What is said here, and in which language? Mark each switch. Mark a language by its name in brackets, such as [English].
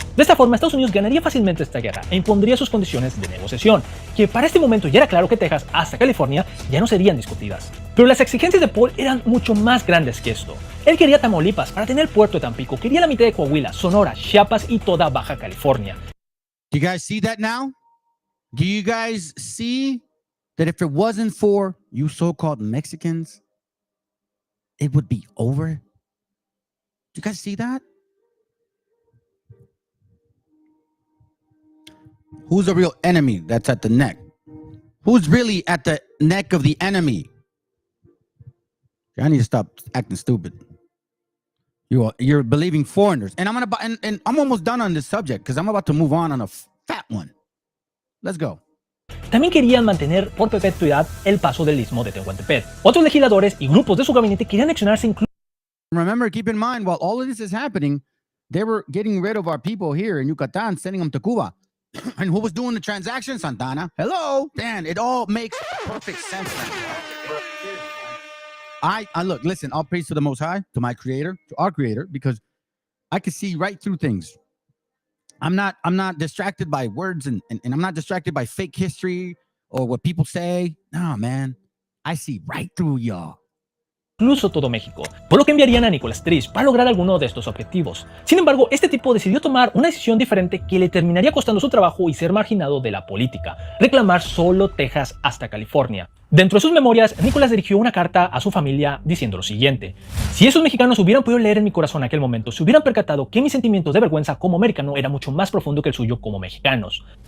[Spanish] De esta forma Estados Unidos ganaría fácilmente esta guerra e impondría sus condiciones de negociación, que para este momento ya era claro que Texas hasta California ya no serían discutidas. Pero las exigencias de Polk eran mucho más grandes que esto. Él quería Tamaulipas para tener el puerto de Tampico, quería la mitad de Coahuila, Sonora, Chiapas y toda Baja California. [English] Do you guys see that now? Do you guys see that if it wasn't for you so-called Mexicans, it would be over? Do you guys see that? Who's the real enemy that's at the neck? Who's really at the neck of the enemy? I need to stop acting stupid. You're believing foreigners. And I'm almost done on this subject because I'm about to move on a fat one. Let's go. [Spanish] También querían mantener por perpetuidad el paso del istmo de Tehuantepec. Otros legisladores y grupos de su gabinete querían anexionarse incluso. [English] Remember, keep in mind, while all of this is happening, they were getting rid of our people here in Yucatan, sending them to Cuba. And who was doing the transaction? Santana. Hello? Man, it all makes perfect sense now. I look, listen, all praise to the Most High, to my creator, to our creator, because I can see right through things. I'm not distracted by words and I'm not distracted by fake history or what people say. No, man. I see right through y'all. [Spanish] Incluso todo México, por lo que enviarían a Nicolás Trish para lograr alguno de estos objetivos. Sin embargo, este tipo decidió tomar una decisión diferente que le terminaría costando su trabajo y ser marginado de la política, reclamar solo Texas hasta California. Dentro de sus memorias, Nicolás dirigió una carta a su familia diciendo lo siguiente: si esos mexicanos hubieran podido leer en mi corazón en aquel momento, se hubieran percatado que mis sentimientos de vergüenza como americano era mucho más profundo que el suyo como mexicanos.